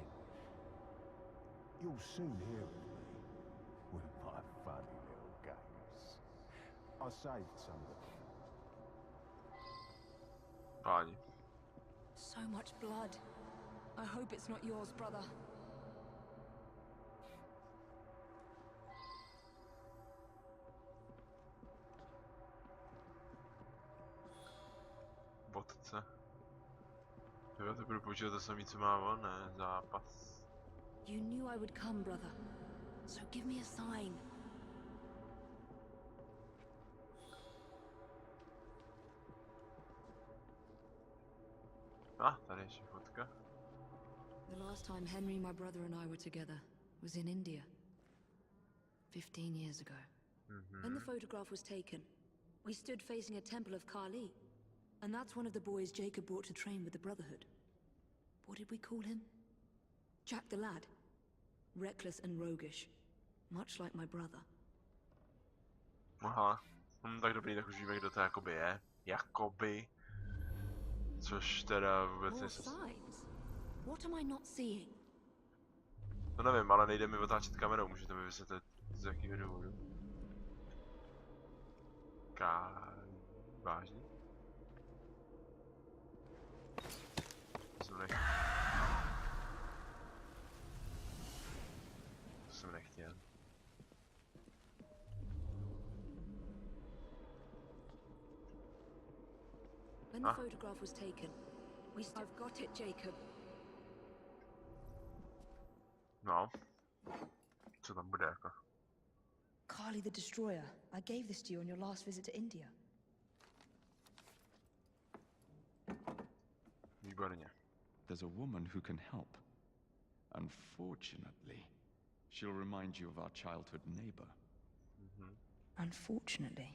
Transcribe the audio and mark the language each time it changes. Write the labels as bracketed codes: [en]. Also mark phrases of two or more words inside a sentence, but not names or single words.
[en] You'll soon hear of me with my funny little games. I saved somebody. [cs] Páni. [en] So much blood. I hope it's not yours, brother. [cs] Vodce. Jo, to budu používat to samý, co má on, ne? Zápas. [en] You knew I would come, brother. So give me a sign. [cs] Tady ještě fotka. [en] The last time Henry, my brother, and I were together was in India. 15 years ago. When the photograph was taken, we stood facing a temple of Kali. And that's one of the boys Jacob brought to train with the Brotherhood. What did we call him? Jack the lad. Reckless and roguish. Much like my brother. [cs] Aha. Tak dobrý, tak už víme, kdo to jakoby je. Jakoby. Což teda vůbec [en] More [cs] nejsem... [en] signs? What am I not seeing? [cs] To nevím, ale nejde mi otáčet kamerou, můžete mi vysvětlit z jakého důvodu. Vážně? To jsem nechtěl. [en] When the photograph was taken, I've got it, Jacob. [cs] No. Co tam bude jako? [en] Kali the Destroyer. I gave this to you on your last visit to India. [cs] Výborně. [en] There's a woman who can help. Unfortunately, she'll remind you of our childhood neighbor. Unfortunately?